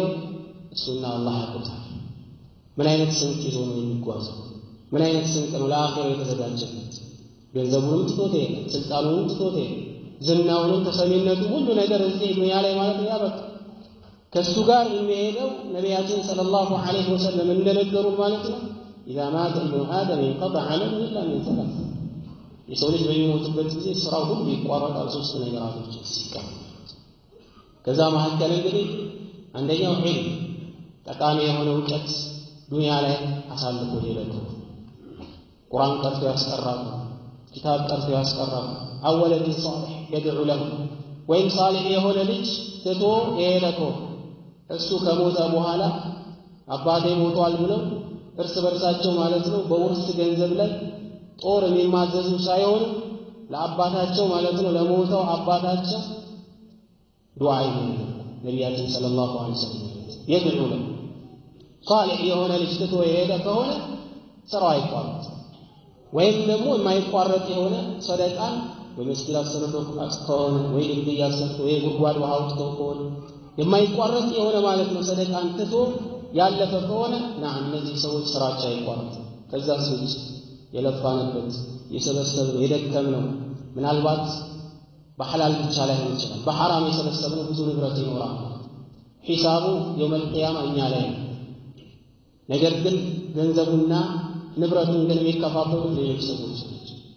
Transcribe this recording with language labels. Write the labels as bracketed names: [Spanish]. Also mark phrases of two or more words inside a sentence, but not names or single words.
[Amharic] እሱና አላህ ያውቃል። ምን አይነት ስንቅ ይዞ ነው የሚጓዘው? ምን አይነት ስንቅ ነው ለአኺራ የተዘጋጀለት? ገንዘቡንም ትቶት ይሄዳል፣ ስልጣኑንም ትቶት ይሄዳል፣ ዝናውንም ተሰሚነቱ ሁሉ ነገር እዚህ ዱንያ ላይ ማለት ነው ያበቃ። ከሱ ጋር የሚሄደው ነቢያችን [Arabic] صلى الله عليه وسلم [Amharic] እንደነገሩን ማለት ነው [Arabic] إذا مات ابن آدم انقطع عمله إلا من ثلاث። [Amharic] የሰው ልጅ በሚሞትበት ጊዜ ስራው ሁሉ ይቋረጣል ሶስት ነገራቶች ሲቀር። ከዛ መካከል እንግዲህ አንደኛው ዒልም ጠቃሚ የሆነ እውቀት ዱንያ ላይ አሳልፎ ሄደው ቁርአን ቀርቶ ያስቀራሉ፣ ኪታብ ቀርቶ ያስቀራሉ። [Arabic] أو ولد صالح يدعو له [Amharic] ወይም ሳሊህ የሆነ ልጅ ትቶ የሄደው እሱ ከሞተ በኋላ አባቴ ሞቷል ብለው እርስ በርሳቸው ማለት ነው በውርስ ገንዘብ ላይ ጦር የሚማዘዙ ሳይሆን ለአባታቸው ማለት ነው ለሞተው አባታቸው ዱዓ ይመኛሉ። ነቢያችን [Arabic] صلى الله عليه وسلم يدعو له [Amharic] ሷሊህ የሆነ ልጅ ትቶ የሄደ ከሆነ ስራው አይቋረጥ። ወይም ደግሞ የማይቋረጥ የሆነ ሰደቃን በመስጊድ አሰርቶ ከሆነ ወይ ድልድይ አሰርቶ ወይ ጉድጓድ ውሃ አውጥቶ ከሆነ የማይቋረጥ የሆነ ማለት ነው ሰደቃን ትቶ ያለፈ ከሆነ እነዚህ ሰዎች ስራቸው አይቋረጥም። ከዛ ሰዎች የለፋንበት የሰበሰብነው የደከምነው ምናልባት በሐላል ብቻ ላይሆን ይችላል፣ በሐራም የሰበሰብነው ብዙ ንብረት ይኖራል። ሒሳቡ [Arabic] يوم القيامة [Amharic] እኛ ላይ ነው። ነገር ግን ገንዘቡና ንብረቱን ግን የሚከፋፈሉት ሌሎች ሰዎች ናቸው።